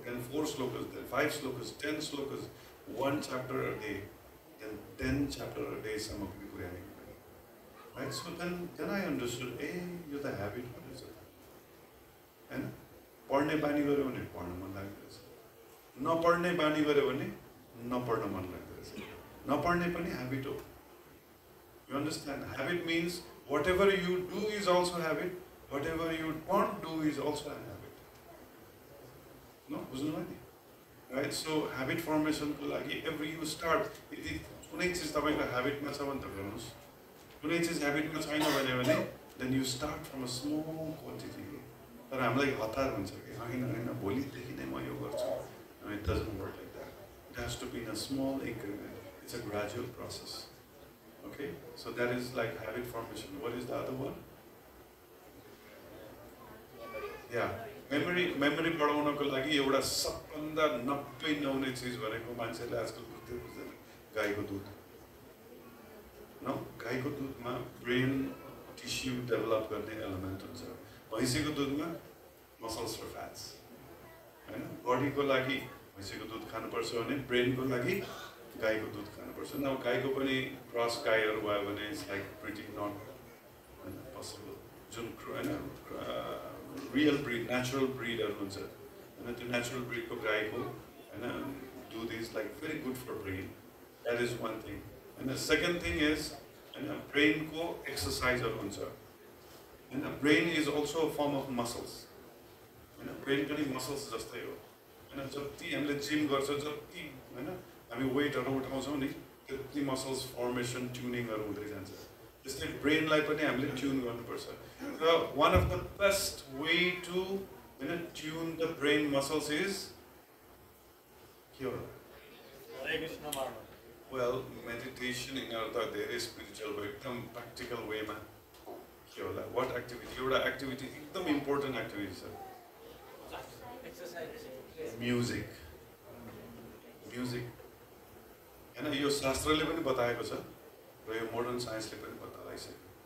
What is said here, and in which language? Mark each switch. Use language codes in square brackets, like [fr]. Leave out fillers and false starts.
[en] Then 4 slokas, then 5 slokas, 10 slokas, 1 chapter a day, then 10 chapter a day [ne] सम्म पनि पुर्याउने. [en] Right? So then I understood, [ne] यो त habit हो रहेछ. हैन पढ्ने बानी गर्यो भने पढ्न मन लाग्दछ. नपढ्ने बानी गर्यो भने नपढ्न मन लाग्दछ. नपढ्ने पनि habit हो. [en] You understand? Habit means whatever you do is also habit. Whatever you don't do is also a habit. [ne] No, बुझ्नु भयो नि? [en] Right? So habit formation [ne] को लागि [en] every you start. [ne] यदि कुनै चिज तपाईको habit मा छ भने त गर्नुस्. कुनै चिज habit मा छैन भने then you start from a small quantity. तर हामीलाई हतार हुन्छ कि हैन भोलिदेखि नै म यो गर्छु. [en] It doesn't work like that. It has to be in a small increment. It's a gradual process. Okay, so that is like habit formation. What is the other one? [ne] Yeah, memory बढाउनको लागि एउटा सबभन्दा 90 नहुने चिज भनेको मान्छेले आजकल बुझ्दैन गाईको दुध. न गाईको दुधमा ब्रेन टिस्यु डेभलप गर्ने एलिमेन्ट हुन्छ. भैँसीको दुधमा मसल्स र फ्याट्स. हैन बडीको लागि भैँसीको दुध खानुपर्छ भने ब्रेनको लागि गाईको दुध खानुपर्छ. न गाईको पनि क्रस गाईहरू भयो भने [en] It's like pretty not possible. [ne] जुन हैन रियल ब्रिड नेचुरल ब्रिडहरू हुन्छ हैन त्यो नेचुरल ब्रिडको गाईको हैन दुध [en] Is like very good for brain. That is one thing. [ne] हैन [en] second thing is [ne] हैन ब्रेनको एक्सर्साइजहरू हुन्छ. [en] हैन brain is also a form of muscles. [ne] हैन ब्रेन पनि मसल्स जस्तै हो. हैन जति हामीले जिम गर्छ जति हैन हामी वेटहरू उठाउँछौँ नि त्यति मसल्स फर्मेसन ट्युनिङहरू हुँदै जान्छ. त्यसले ब्रेनलाई पनि हामीले ट्युन गर्नुपर्छ. [en] र one of the best way to हैन tune the brain muscles is [ne] के हो? वेल मेडिटेसन यिनीहरू त धेरै स्पिरिचुअल भयो. एकदम प्र्याक्टिकल वेमा के होला? [en] What activity? [ne] एउटा एक्टिभिटी एकदम इम्पोर्टेन्ट एक्टिभिटी छ. म्युजिक हैन यो शास्त्रले पनि बताएको छ र यो मोडर्न साइन्सले पनि बताइसक्यो.